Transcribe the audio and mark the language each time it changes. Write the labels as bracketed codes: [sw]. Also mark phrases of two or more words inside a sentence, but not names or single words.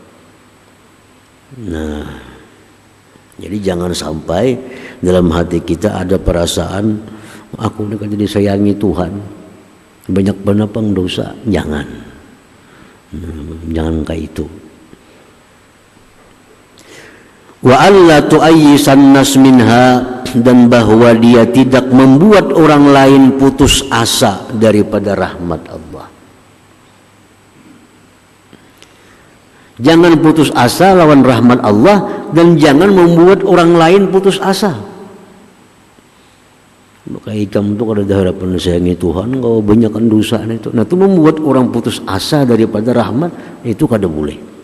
[bjn] Nah, jadi jangan sampai dalam hati kita ada perasaan aku ini kan disayangi Tuhan, banyak benar pang dosa. [id] Jangan, jangan kayak itu. [ar] وألا تؤيس الناس منها, [id] dan bahwa dia tidak membuat orang lain putus asa daripada rahmat Allah. [bjn] Jangan putus asa lawan rahmat Allah, dan jangan membuat orang lain putus asa. Maka ikam itu kada ada harapan sayangi Tuhan, kalau banyakkan dosa itu. Nah itu membuat orang putus asa daripada rahmat, itu kada boleh.